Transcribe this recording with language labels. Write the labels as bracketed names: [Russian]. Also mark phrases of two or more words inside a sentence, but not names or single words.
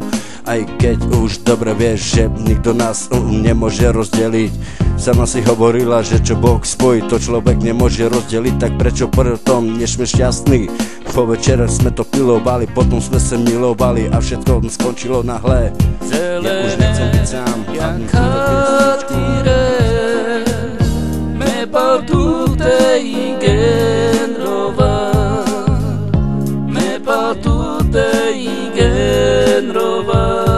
[Slovak] Aj keď už dobre vieš, že nikto nás nemôže rozdeliť. Sama si hovorila, že čo Boh spojí, to človek nemôže rozdeliť. Tak prečo potom nie sme šťastní? Po večere sme to pilovali, potom sme sa milovali a všetko skončilo nahle. Ja už nechcem byť sám. [Romany] Jak hatire Me paltu te igenrova Me paltu te igenrova